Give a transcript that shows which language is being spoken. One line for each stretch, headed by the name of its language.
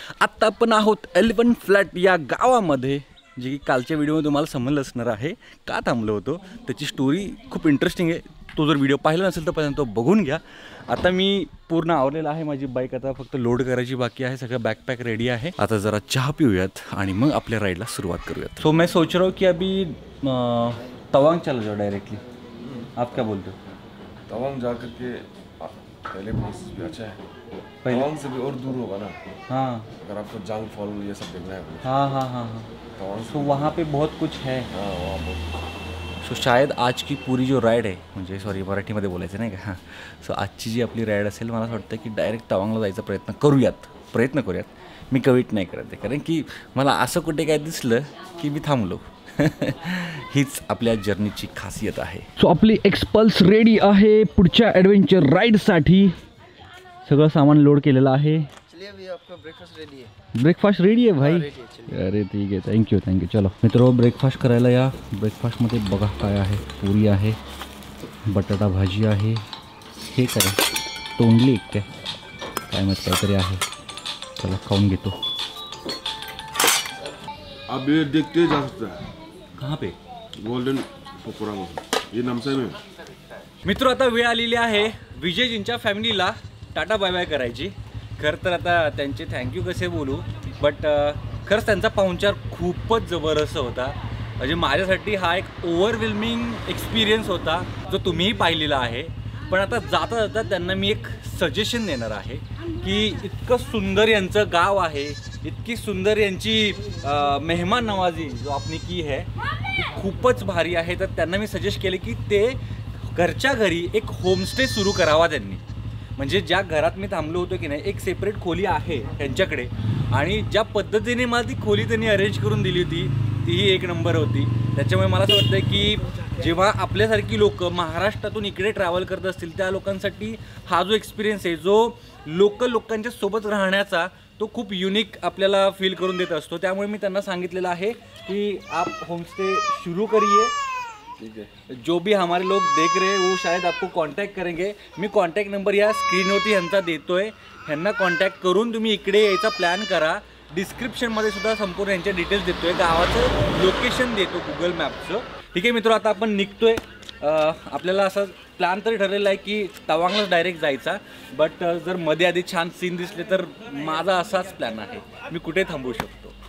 Marathi: आत्ता आपण आहोत एलिफंट फ्लॅट या गावामध्ये, जी कालच्या व्हिडिओमध्ये तुम्हाला समजलं असणार आहे का थांबलो होतो. त्याची स्टोरी खूप इंटरेस्टिंग आहे. तो जर व्हिडिओ पाहिला नसेल तर पहिल्यांदा तो बघून घ्या. आता मी पूर्ण आवरलेला आहे. माझी बाईक आता फक्त लोड करायची बाकी आहे. सगळं बॅकपॅक रेडी आहे. आता जरा चहा पिऊयात आणि मग आपल्या राईडला सुरुवात करूयात.
Hindi: सो मैं सोच रहा हूँ कि अभी तवांग चला जाओ डायरेक्टली. आप क्या बोलते हो? तवांग जा करके पहले प्लेस भी अच्छा है. तवांग से भी और दूर होगा ना. हाँ, अगर आपको जांग फॉल ये सब देखना है. हाँ हाँ हाँ हाँ. तवांग सो वहाँ पे बहुत कुछ है. हाँ वहाँ बहुत. सो शायद आज की पूरी जो राईड
Marathi: आहे, म्हणजे सॉरी मराठीमध्ये बोलायचं नाही का. हां, सो आजची जी आपली राईड असेल, मला असं वाटतं की डायरेक्ट तवांगला जायचा प्रयत्न करूयात. मी कविट नाही करत आहे, कारण की मला असं कुठे काय दिसलं की मी थांबलो. हीच आपल्या जर्नीची खासियत आहे. सो आपली एक्सपल्स रेडी आहे पुढच्या ॲडव्हेंचर राईडसाठी. सगळं सामान लोड केलेलं आहे. ब्रेकफास्ट रेडी आहे भाई. अरे ठीक आहे, थँक्यू. चलो मित्रो, ब्रेकफास्ट करायला या. ब्रेकफास्टमध्ये बघा काय आहे. पुरी आहे, बटाटा भाजी आहे, हे काय तोंडली एक काय मग काहीतरी आहे. चला खाऊन घेतो.
Hindi: अब ये देखते जा सकता है. कहाँ पे? गोल्डन पोखरा में, ये नामसाई में.
Marathi: मित्रो, आता वेळ आलेली आहे विजयजींच्या फॅमिलीला टाटा बाय बाय करायची. खरं तर आता त्यांचे थँक्यू कसे बोलू, बट खरंच त्यांचा पाहुणचार खूपच जबरदस्त होता. म्हणजे माझ्यासाठी हा एक ओव्हरवेल्मिंग एक्सपिरियन्स होता, जो तुम्हीही पाहिलेला आहे. पण आता जाता जाता त्यांना मी एक सजेशन देणार आहे की इतकं सुंदर यांचं गाव आहे, इतकी सुंदर यांची
Hindi: मेहमान नवाजी जो आपने की है
Marathi: ती खूपच भारी आहे. तर त्यांना मी सजेस्ट केले की ते घरच्या घरी एक होमस्टे सुरू करावा त्यांनी. म्हणजे ज्या घरात मी थांबलो होतो की नाही, एक सेपरेट खोली आहे त्यांच्याकडे, आणि ज्या पद्धतीने मला ती खोली त्यांनी अरेंज करून दिली होती तीही एक नंबर होती. त्याच्यामुळे मला असं वाटतं की जेव्हा आपल्यासारखी लोक महाराष्ट्रातून इकडे ट्रॅव्हल करत असतील, त्या लोकांसाठी हा जो एक्सपिरियन्स आहे, जो लोकल लोकांच्या सोबत राहण्याचा, तो खूप युनिक आपल्याला फील करून देत असतो. त्यामुळे मी त्यांना सांगितलेलं आहे की
Hindi: आप होमस्टे शुरू करिए. ठीक है, जो भी हमारे लोग देख रहे हैं वो शायद आपको कांटेक्ट करेंगे.
Marathi: मी कॉन्टॅक्ट नंबर या स्क्रीनवरती ह्यांचा देतोय. ह्यांना कॉन्टॅक्ट करून तुम्ही इकडे यायचा प्लॅन करा. डिस्क्रिप्शनमध्ये सुद्धा संपूर्ण यांच्या डिटेल्स देतोय, गावाचं लोकेशन देतो गुगल मॅपचं. ठीक आहे मित्र, आता आपण निघतोय. आपल्याला असा प्लॅन तरी ठरलेला आहे की तवांगलाच डायरेक्ट जायचा, बट जर मध्ये आधी छान सीन दिसले तर माझा असाच प्लॅन आहे, मी कुठे थांबू शकतो.